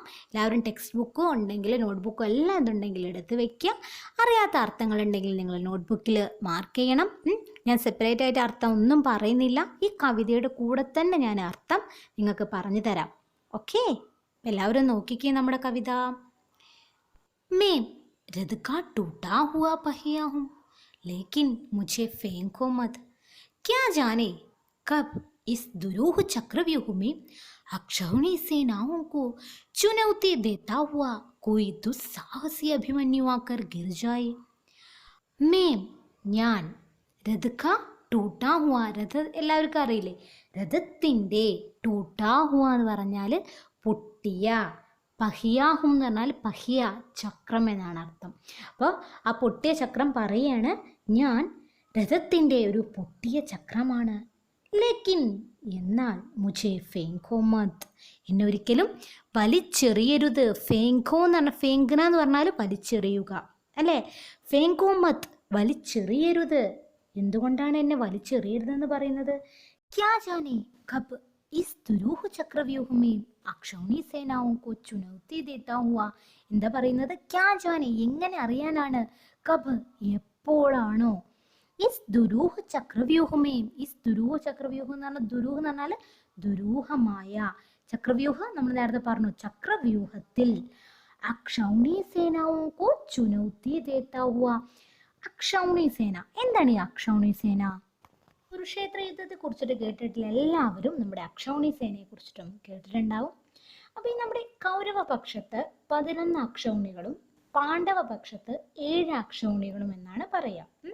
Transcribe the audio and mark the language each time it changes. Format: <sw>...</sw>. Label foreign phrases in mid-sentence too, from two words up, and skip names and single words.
<ml>എല്ലാവരും ടെക്സ്റ്റ് ബുക്കും ഉണ്ടെങ്കിൽ നോട്ട്ബുക്കും എല്ലാം ഇതുണ്ടെങ്കിൽ എടുത്ത് വെക്കുക. അറിയാത്ത അർത്ഥങ്ങളുണ്ടെങ്കിൽ നിങ്ങൾ നോട്ട്ബുക്കിൽ മാർക്ക് ചെയ്യണം. ഞാൻ സെപ്പറേറ്റ് ആയിട്ട് അർത്ഥം ഒന്നും പറയുന്നില്ല, ഈ കവിതയുടെ കൂടെ തന്നെ ഞാൻ അർത്ഥം നിങ്ങൾക്ക് പറഞ്ഞു തരാം. ഓക്കെ, എല്ലാവരും നോക്കിക്കേ നമ്മുടെ കവിത.</ml> <hi>मैं रथ का टूटा हुआ पहिया हूँ, लेकिन मुझे फेंको मत। क्या जाने कब इस दुरूह चक्रव्यूह में अक्षौणी सेनाओं को चुनौती देता हुआ कोई दुस्साहसी अभिमन्यु आकर गिर जाए।</hi> <ml>मैं ഞാൻ</ml> <hi>रथ टूटा हुआ,</hi> <ml>രഥ എല്ലാവർക്കും അറിയില്ലേ, രഥത്തിൻ്റെ</ml> <hi>टूटा हुआ</hi> <ml>എന്ന് പറഞ്ഞാൽ പൊട്ടിയ, പഹിയാഹും എന്ന് പറഞ്ഞാൽ പഹിയ ചക്രം എന്നാണ് അർത്ഥം. അപ്പോൾ ആ പൊട്ടിയ ചക്രം പറയാണ്, ഞാൻ രഥത്തിൻ്റെ ഒരു പൊട്ടിയ ചക്രമാണ്. ലേക്കിൻ എന്നാൽ</ml> <hi>मुझे फेंको मत,</hi> <ml>എന്നെ ഒരിക്കലും വലിച്ചെറിയരുത്. ഫേങ്കോ എന്ന് പറഞ്ഞാൽ, ഫേങ്കന എന്ന് പറഞ്ഞാൽ വലിച്ചെറിയുക അല്ലേ.</ml> <hi>फेंको मत,</hi> <ml>വലിച്ചെറിയരുത്. എന്തുകൊണ്ടാണ് എന്നെ വലിച്ചെറിയരുതെന്ന് പറയുന്നത്?</ml> <hi>क्या जाने कब इस दुरूह चक्रव्यूह में अक्षौणी सेनाओं को चुनौती देता हुआ,</hi> <ml>എന്താ പറയുന്നത്?</ml> <hi>क्या जाने,</hi> <ml>എങ്ങനെ അറിയാനാണ്? കബ്, എപ്പോഴാണോ?</ml> <hi>इस दुरूह चक्रव्यूह में, इस दुरूह चक्रव्यूह</hi> <ml>എന്ന് പറഞ്ഞാൽ, ദുരൂഹം എന്ന് പറഞ്ഞാൽ ദുരൂഹമായ, ചക്രവ്യൂഹം നമ്മൾ നേരത്തെ പറഞ്ഞു, ചക്രവ്യൂഹത്തിൽ.</ml> <hi>अक्षौणी सेनाओं को चुनौती देता हुआ,</hi> <ml>അക്ഷൗണി സേന, എന്താണ് ഈ അക്ഷൗണി സേന? കുരുക്ഷേത്ര യുദ്ധത്തെ കുറിച്ചിട്ട് കേട്ടിട്ടില്ല എല്ലാവരും, നമ്മുടെ അക്ഷൗണി സേനയെ കുറിച്ചിട്ടും കേട്ടിട്ടുണ്ടാവും. അപ്പോൾ ഈ നമ്മുടെ കൗരവ പക്ഷത്ത് 11 അക്ഷൗണികളും പാണ്ഡവ പക്ഷത്ത് 7 അക്ഷൗണികളും എന്നാണ് പറയുക.</ml>